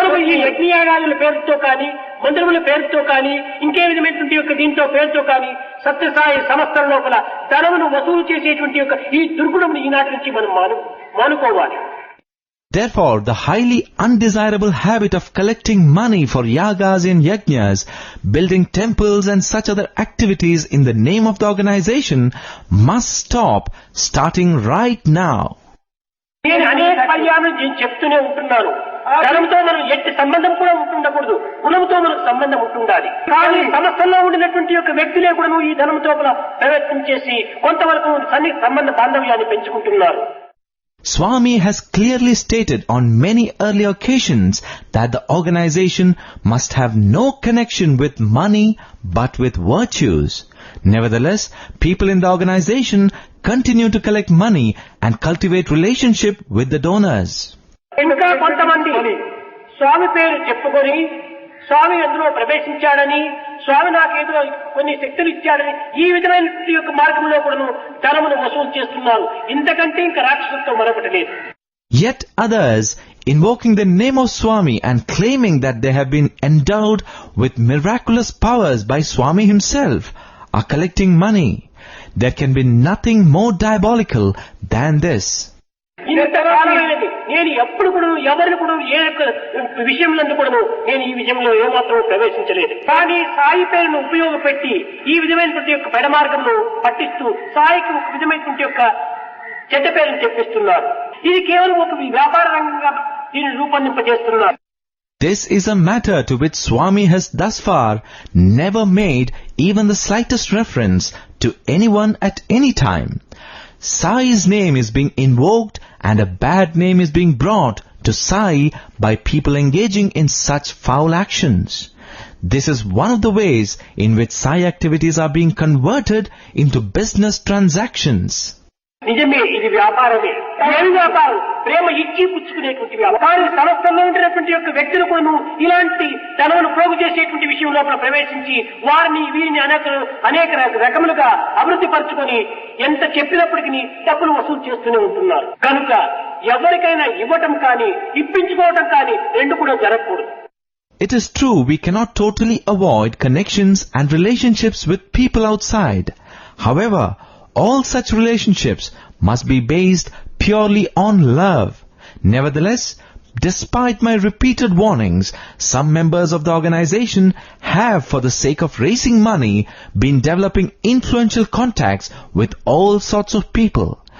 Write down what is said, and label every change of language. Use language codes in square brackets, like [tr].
[te] ఈ యజ్ఞయాగాదుల పేరుతో కానీ మందిరముల పేరుతో కానీ ఇంకే విధమైనటువంటి యొక్క దీంతో పేరుతో కానీ సత్యసాయి సంస్థల లోపల ధనమును వసూలు చేసేటువంటి యొక్క ఈ దుర్గుణం ఈనాటి నుంచి మనం మానుకోవాలి. [en] Therefore, the highly undesirable habit of collecting money for yagas and yajnas, building temples and such other activities in the name of the organization must stop starting right now. [te] నేను అనేక పర్యాయం చెప్తూనే ఉంటున్నాను. ధనంతో మనం ఎట్టి సంబంధం కూడా ఉంటుండకూడదు, గుణంతో మనకు సంబంధం ఉంటుండాలి. కానీ సంస్థల్లో ఉండినటువంటి యొక్క వ్యక్తులే కూడా ఈ ధనంతో ప్రయత్నం చేసి కొంతవరకు సంబంధ బాంధవ్యాన్ని పెంచుకుంటున్నారు. [en] Swami has clearly stated on many earlier occasions that the organization must have no connection with money but with virtues. Nevertheless, people in the organization continue to collect money and cultivate relationship with the donors. [te] ఇంకా కొంతమంది స్వామి పేరు చెప్పుకొని స్వామి అందులో ప్రవేశించాడని, స్వామి నాకేదో కొన్ని శక్తులు ఇచ్చాడని ఈ విధమైన యొక్క మార్గంలో కూడా ధనమును వసూలు చేస్తున్నారు. ఇంతకంటే ఇంకా రాక్షసత్వం మరొకటి లేదు. [en] Yet others, invoking the name of Swami and claiming that they have been endowed with miraculous powers by Swami himself, are collecting money. There can be nothing more diabolical than this. [te] ఇంతకాలమైనది నేను ఎప్పుడు కూడా ఎవరిని కూడా ఏ విషయంలో కూడా నేను ఈ విషయంలో ఏమాత్రం ప్రవేశించలేదు. కానీ సాయి పేరును ఉపయోగపెట్టి ఈ విధమైనటువంటి యొక్క పెడమార్గంలో పట్టిస్తూ సాయికి ఒక విధమైనటువంటి యొక్క చెడ్డ పేరును చెప్పిస్తున్నారు. ఇది కేవలం ఒక వ్యాపార రంగంగా దీన్ని రూపొందింపజేస్తున్నారు. [en] This is a matter to which Swami has thus far never made even the slightest reference to anyone at any time. Sai's name is being invoked and a bad name is being brought to Sai by people engaging in such foul actions. This is one of the ways in which Sai activities are being converted into business transactions. [te] నిజమే, ఇది వ్యాపారమే. ఏమి వ్యాపారం? ప్రేమ ఇచ్చి పుచ్చుకునేటువంటి వ్యాపారం. కానీ సంస్థల్లో ఉంటున్నటువంటి యొక్క వ్యక్తులు కూడా ఇలాంటి ధనమును పోగు చేసేటువంటి విషయం లోపల ప్రవేశించి వారిని వీరిని అనేక రకములుగా అభివృద్ధి పరచుకొని ఎంత చెప్పినప్పటికీ డబ్బులు వసూలు చేస్తూనే ఉంటున్నారు. కనుక ఎవరికైనా ఇవ్వటం కానీ ఇప్పించుకోవటం కానీ రెండు కూడా జరగకూడదు. [en] It is true we cannot totally avoid connections and relationships with people outside. However, all such relationships must be based purely on love. Nevertheless, despite my repeated warnings, some members of the organization have, for the sake of raising money, been developing influential contacts with all sorts of people.